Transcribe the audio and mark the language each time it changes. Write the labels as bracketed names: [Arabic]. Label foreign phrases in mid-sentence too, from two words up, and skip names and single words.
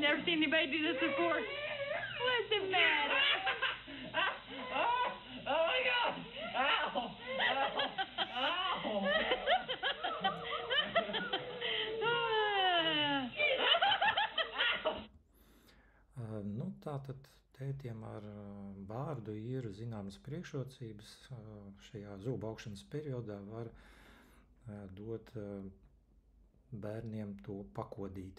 [English] seen anybody do this before. What's the matter? Oh my God! Ow! Ow! [Latvian] Nu, tātad tētiem ar bārdu ir zināmas priekšrocības. Šajā zobu augšanas periodā var dot bērniem to pakodīt.